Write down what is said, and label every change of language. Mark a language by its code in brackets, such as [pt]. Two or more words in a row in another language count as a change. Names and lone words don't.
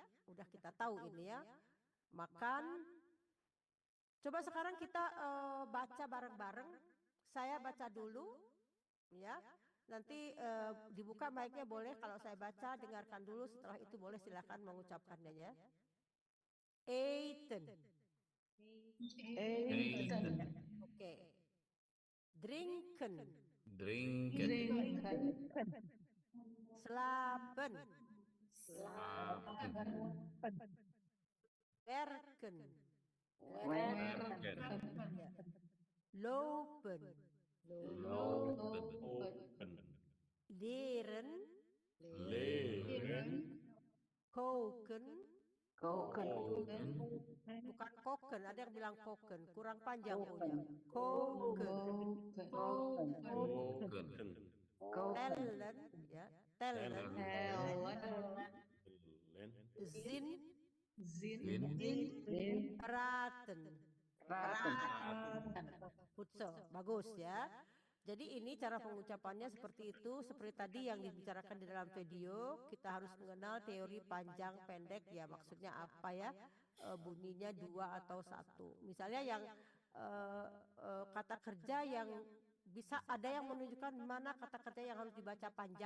[id] Udah kita tahu ini ya. Makan. Coba sekarang kita baca bareng-bareng. Saya baca dulu, ya. Nanti dibuka mic-nya boleh. Kalau saya baca, dengarkan dulu. Setelah itu boleh silakan mengucapkannya ya. [nl] Eten. Oke. Drinken. Slapen. werken, Werken. ya. Lopen, Lopen. leren, Leren. koken, Koken. [id] bukan koken, ada yang bilang koken, kurang panjang udah. [nl] Koken, Koken. tellen, ya, tellen, zin, praten, Putso, [id] bagus ya. Jadi ini cara pengucapannya seperti itu, seperti tadi yang dibicarakan di dalam video. Kita harus mengenal teori panjang pendek ya, maksudnya apa ya, bunyinya dua atau satu. Misalnya yang kata kerja yang bisa ada yang menunjukkan mana kata kerja yang harus dibaca panjang.